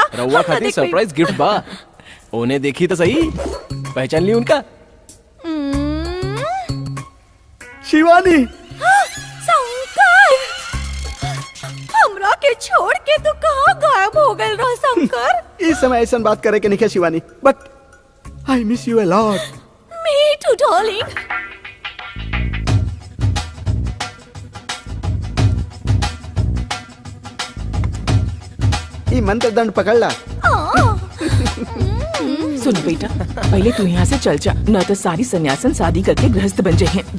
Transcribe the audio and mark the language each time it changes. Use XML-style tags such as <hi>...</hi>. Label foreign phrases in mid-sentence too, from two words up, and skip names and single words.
<bho>रहुआ खातिर सरप्राइज गिफ्ट बा। उन्हें देखी तो सही, पहचान ली उनका? शिवानी, शंकर, हमरा के छोड़ के तू कहाँ गायब हो गए रहा शंकर? इस समय ऐसा बात करे के नहीं है शिवानी,</bho> <en>but I miss you a lot. me too darling.</en> <bho>ये मंत्र दंड पकड़ ला। सुन बेटा, पहले तू यहाँ से चल जा, न तो सारी सन्यासन शादी करके गृहस्थ बन जाए।</bho>